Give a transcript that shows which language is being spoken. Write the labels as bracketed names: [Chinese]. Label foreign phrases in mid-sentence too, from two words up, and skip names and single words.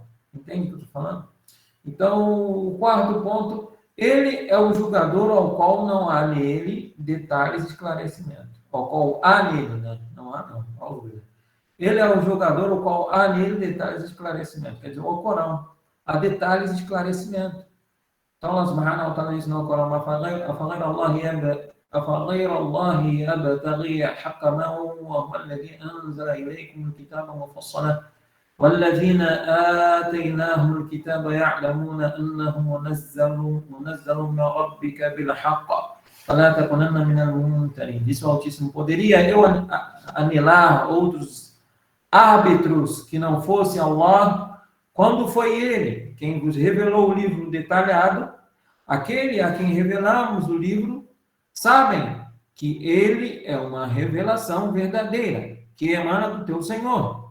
[Portuguese] Entende o que eu estou falando? Então, o quarto ponto, ele é o julgador ao qual não há nele detalhes e esclarecimentos. Ao qual há nele, né? Não há, não. Ele é o julgador ao qual há nele detalhes e esclarecimentos. Quer dizer, o Alcorão. a detalhes de esclarecimento. Então, [Arabic] الله سبحانه وتعالى [Portuguese] diz no Corão: [Arabic] أفغير الله أبتغي حكما وهو الذي أنزل إليكم الكتاب مفصلا والذين آتيناهم الكتاب يعلمون أنه منزل من ربك بالحق فلا تكونن من الممترين. [Portuguese] Disse o Altíssimo: poderia eu anelar outros árbitros que não fosse Allah, quando foi Ele quem vos revelou o livro detalhado? Aquele a quem revelamos o livro sabem que ele é uma revelação verdadeira, que emana do teu Senhor.